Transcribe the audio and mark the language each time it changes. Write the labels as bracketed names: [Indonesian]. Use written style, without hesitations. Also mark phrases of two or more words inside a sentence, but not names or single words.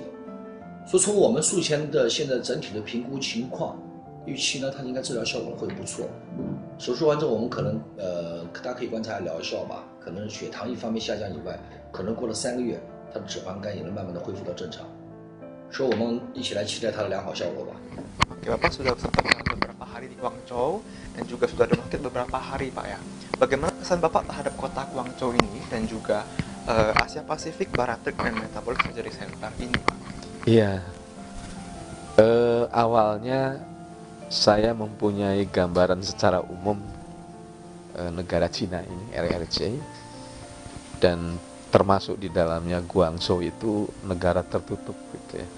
[Chinese] 所以从我们术前的现在整体的评估情况预期呢，它应该治疗效果会不错。手术完之后，我们可能大家可以观察疗效吧，可能血糖一方面下降以外，可能过了3个月，它的脂肪肝也能慢慢的恢复到正常。所以我们一起来期待它的良好效果吧。 [Indonesian] Oke, Bapak sudah sempat beberapa hari di Guangzhou dan juga sudah donaktif beberapa hari, Pak ya. Bagaimana kesan Bapak terhadap kota Guangzhou ini dan juga Asia Pasifik Bariatric and Metabolic Surgery Center ini, Pak? Iya, awalnya saya mempunyai gambaran secara umum negara Cina ini, RRC, dan termasuk di dalamnya Guangzhou itu negara tertutup gitu ya.